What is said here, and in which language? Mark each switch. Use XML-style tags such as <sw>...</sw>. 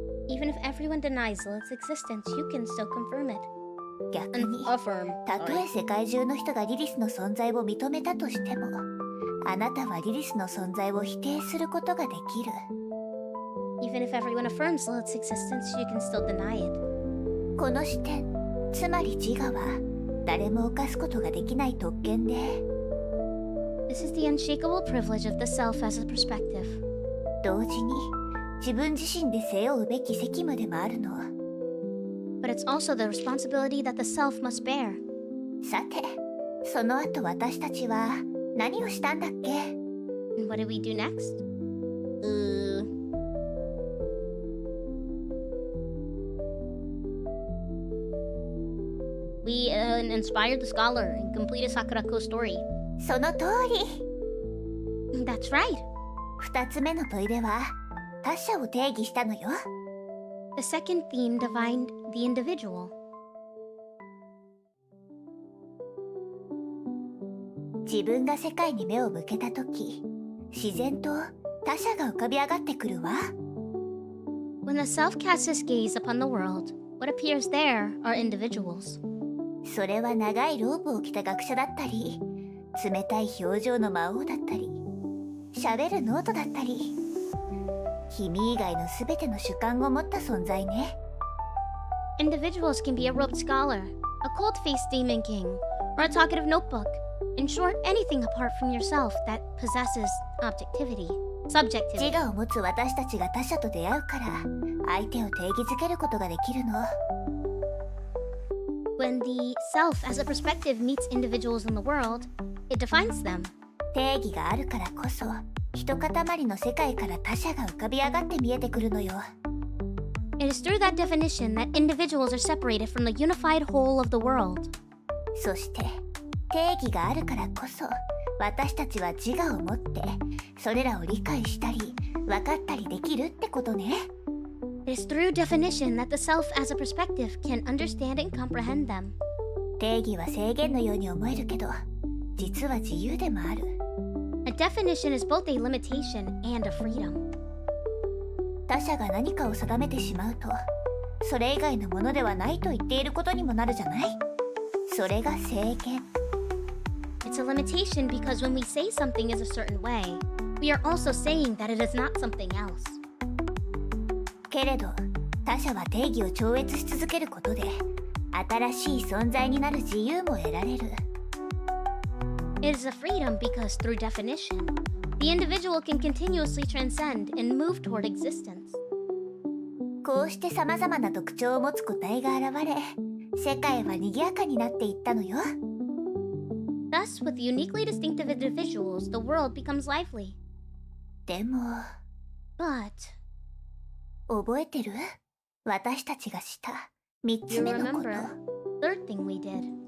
<en>Even if everyone denies its existence, you can still confirm it.</en> <ja>逆に、</ja> <en>Affirm.</en> <ja>たとえ世界中の人がリリスの存在を認めたとしても、あなたはリリスの存在を否定することができる。</ja> <en>Even if everyone affirms its existence, you can still deny it.</en> <ja>この視点、つまり自我は誰も犯すことができない特権で、</ja> <en>This is the unshakable privilege of the self as a perspective.</en> <ja>同時に自分自身で背負うべき責務でもあるの。</ja> <en>But it's also the responsibility that the self must bear.</en> <ja>さて、その後私たちは何をしたんだっけ？</ja> <en>And what did we do next? We inspired the scholar and completed Sakurako's story.</en> <ja>その通り。</ja> <en>That's right.</en> <ja>2つ目の問いでは他者を定義したのよ。</ja> <en>The second theme defined the individual.</en> <ja>自分が世界に目を向けたとき、自然と他者が浮かび上がってくるわ。</ja> <en>When the self casts its gaze upon the world, what appears there are individuals.</en> <ja>それは長いローブを着た学者だったり、冷たい表情の魔王だったり、喋るノートだったり、君以外のすべての主観を持った存在ね。</ja> <en>Individuals can be a robed scholar, a cold-faced demon king, or a talkative notebook. In short, anything apart from yourself that possesses objectivity,</en> <ja>自</ja> <en>subjectivity.</en> <ja>我を持つ私たちが他者と出会うから、相手を定義づけることができるの。</ja> <en>When the self as a perspective meets individuals in the world, it defines them.</en> <ja>定義があるからこそ、一塊の世界から他者が浮かび上がって見えてくるのよ。</ja> <en>It is through that definition that individuals are separated from the unified whole of the world.</en> <ja>そして定義があるからこそ、私たちは自我を持ってそれらを理解したり分かったりできるってことね。</ja> <en>It is through definition that the self as a perspective can understand and comprehend them.</en> <ja>定義は制限のように思えるけど、実は自由でもある。</ja> <en>A definition is both a limitation and a freedom.</en> <ja>他者が何かを定めてしまうと、それ以外のものではないと言っていることにもなるじゃない？それが制限。</ja> <en>It's a limitation because when we say something is a certain way, we are also saying that it is not something else.</en> <ja>けれど、他者は定義を超越し続けることで、新しい存在になる自由も得られる。</ja> <en>It is a freedom because through definition, the individual can continuously transcend and move toward existence.</en> <ja>こうして様々な特徴を持つ個体が現れ、世界は賑やかになっていったのよ。</ja> <en>Thus, with uniquely distinctive individuals, the world becomes lively.</en> <ja>でも、</ja> <en>But,</en> <ja>覚えてる？私たちがした3つ</ja> <en>you</en> <ja>目のこと。</ja> <en>remember, third thing we did.</en>